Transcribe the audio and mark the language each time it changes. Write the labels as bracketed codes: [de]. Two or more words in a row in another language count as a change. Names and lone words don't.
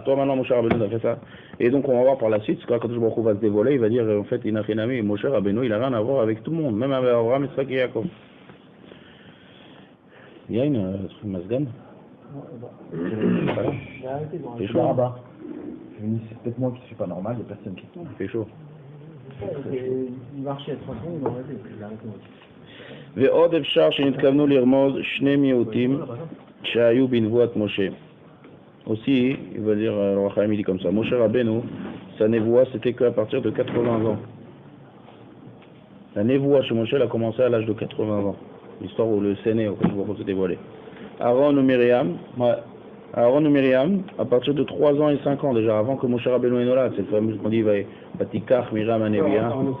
[fr] Toi maintenant, Moshe Rabbeinu a fait ça. Et donc on va voir par la suite, quand [he] הקדוש ברוך הוא [fr] va se dévoiler, il va dire en fait, Inachinami, Moshe Rabbeinu, il a rien à voir avec tout le monde, même avec Abraham, Yitzhak et Yaakov. Il y a une masgan. C'est chaud là-bas. C'est peut-être moi qui suis pas normal, il n'y a personne qui tombe. C'est chaud. Il marchait à 3 secondes, il a arrêté. [he] ועוד אפשר שנתכוונו לרמוז שני מיעוטים שהיו בנבואת משה. [fr] Aussi, il va dire, le Roi Chaim dit comme ça, Moshe Rabbeinu, sa névoie c'était qu'à partir de 80 ans. La névoie chez Moshe elle a commencé à l'âge de 80 ans. L'histoire où le Séné, auquel je vois s'est dévoilé. Aaron ou Myriam, à partir de 3 ans et 5 ans déjà, avant que Moshe Rabbeinu ait nolad, c'est le fameux qu'on dit, [he] ותקח מרים הנביאה.